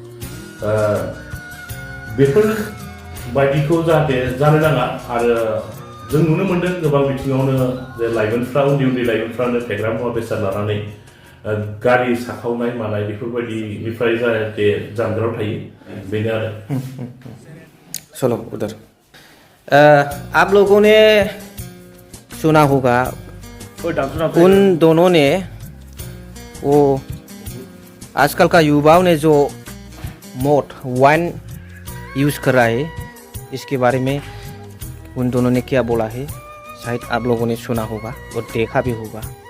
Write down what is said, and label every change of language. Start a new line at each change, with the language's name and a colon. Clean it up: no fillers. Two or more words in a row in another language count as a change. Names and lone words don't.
Bodo: बेफोर बायदिखौ जाहाथे जानो नाङा आरो जों नुनो मोनदों गोबां बिथिङावनो जे लाइमोनफ्रा उन्दै लाइमोनफ्रानो फेग्रा मुवा बेसाद लानानै गारि साखावनाय मानाय बेफोरबायदिनिफ्राय जाहाथे जानगाराव थायो बेनो आरो
Hindi: चलो उधर आप लोगों ने सुना होगा उन दोनों ने वो आजकल का युवाओं ने जो मोट वाइन यूज़ कर रहा है इसके बारे में उन दोनों ने क्या बोला है शायद आप लोगों ने सुना होगा और देखा भी होगा।